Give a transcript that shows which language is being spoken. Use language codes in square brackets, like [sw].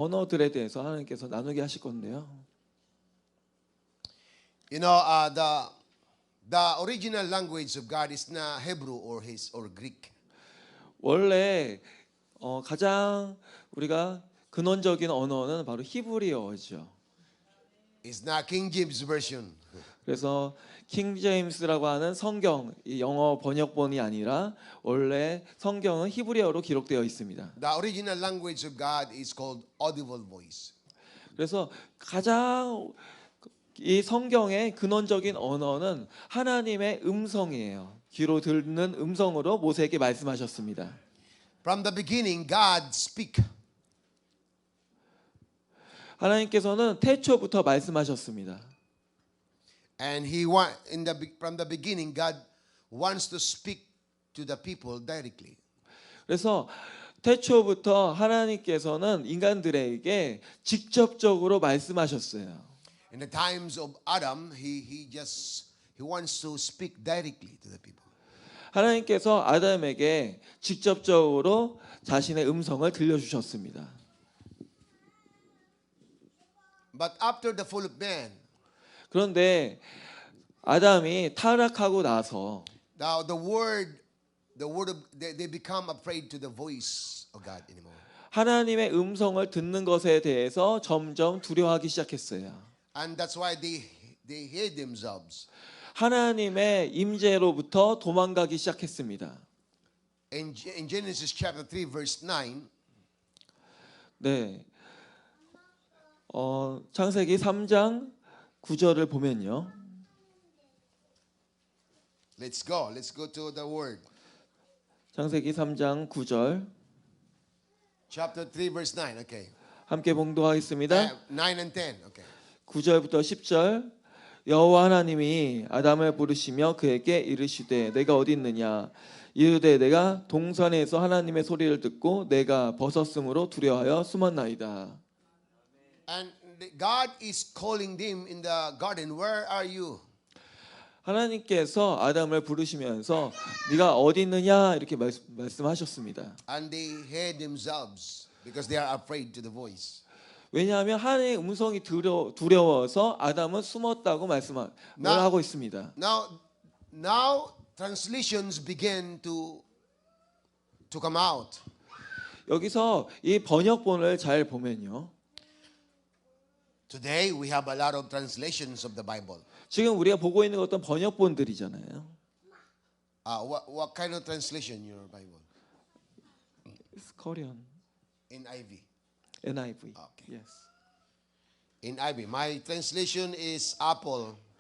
[ko] 언어들에 대해서 하나님께서 나누게 하실 건데요. [en] You know, the original language of God is not Hebrew or Greek. [ko] 원래 가장 우리가 근원적인 언어는 바로 히브리어죠. [en] It's not King James version. [ko] 그래서 킹 제임스라고 하는 성경, 이 영어 번역본이 아니라 원래 성경은 히브리어로 기록되어 있습니다. [en] The original language of God is called audible voice. [ko] 그래서 가장 이 성경의 근원적인 언어는 하나님의 음성이에요. 귀로 듣는 음성으로 모세에게 말씀하셨습니다. [en] From the beginning, God speak. [ko] 하나님께서는 태초부터 말씀하셨습니다. [en] And from the beginning, God wants to speak to the people directly. [ko] 그래서 태초부터 하나님께서는 인간들에게 직접적으로 말씀하셨어요. [en] In the times of Adam, he wants to speak directly to the people. [ko] 하나님께서 아담에게 직접적으로 자신의 음성을 들려주셨습니다. [en] But after the fall of man, [ko] 그런데 아담이 타락하고 나서 [en] now they become afraid to the voice of God anymore. [ko] 하나님의 음성을 듣는 것에 대해서 점점 두려워하기 시작했어요. [en] And that's why they hid themselves. [ko] 하나님의 임재로부터 도망가기 시작했습니다. [en] In Genesis chapter 3 verse 9, [ko] 네. 창세기 3장 9절을 보면요. [en] let's go to the word. [ko] 창세기 3장 9절 [en] Chapter 3 verse 9. Okay. [ko] 함께 봉독하겠습니다. [en] 9 and 10. Okay. [ko] 9절부터 10절 여호와 하나님이 아담을 부르시며 그에게 이르시되 내가 어디 있느냐 이르되 내가 동산에서 하나님의 소리를 듣고 내가 벗었으므로 두려워하여 숨었나이다. [en] And God is calling them in the garden. Where are you? [ko] 하나님께서 아담을 부르시면서 네가 어디 있느냐 이렇게 말씀하셨습니다. [en] And they hid themselves because they are afraid to the voice. [ko] 왜냐하면 하나님의 음성이 두려워서 아담은 숨었다고 말씀을 하고 있습니다. [en] Now translations begin to come out. [ko] 여기서 이 번역본을 잘 보면요. [en] Today we have a lot of translations of the Bible. [ko] 지금 우리가 보고 있는 어떤 번역본들이잖아요. [en] What kind of translation your Bible? It's Korean. NIV. NIV. Okay. Yes. NIV. My translation is Apple.